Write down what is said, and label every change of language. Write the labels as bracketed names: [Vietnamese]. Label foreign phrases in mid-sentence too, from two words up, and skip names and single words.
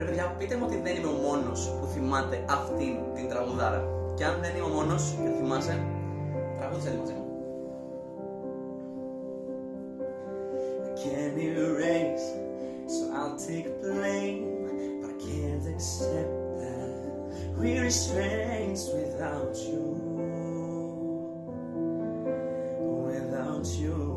[Greek] Παιδιά, πείτε μου ότι δεν είμαι ο μόνος που θυμάται αυτήν την τραγουδάρα. Και αν δεν είμαι ο μόνος και θυμάσαι, τραγούδισε τη μαζί μου. [English] Can erase, so I'll take blame, but I can't accept that we're estranged without you, without you.